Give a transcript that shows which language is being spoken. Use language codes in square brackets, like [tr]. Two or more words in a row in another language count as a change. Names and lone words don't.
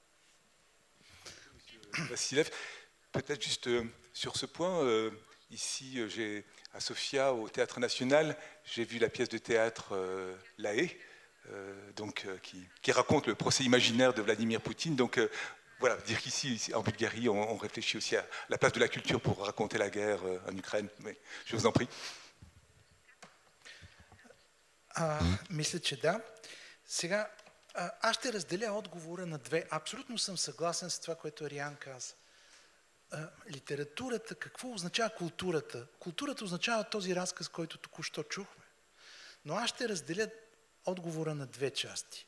[fr] Vassiliev, peut-être juste sur ce point, ici à Sofia, au Théâtre National, j'ai vu la pièce de théâtre La Haye, qui raconte le procès imaginaire de Vladimir Poutine. Donc voilà, dire qu'ici, en Bulgarie, on réfléchit aussi à la place de la culture pour raconter la guerre en Ukraine. Mais je vous en prie. [bg] Мисля, че да. Сега, аз ще разделя отговора на 2. Абсолютно съм съгласен с това, което Ариан каза. Литературата, какво означава културата? Културата означава този разказ, който току-що чухме. Но аз ще разделя отговора на 2 части.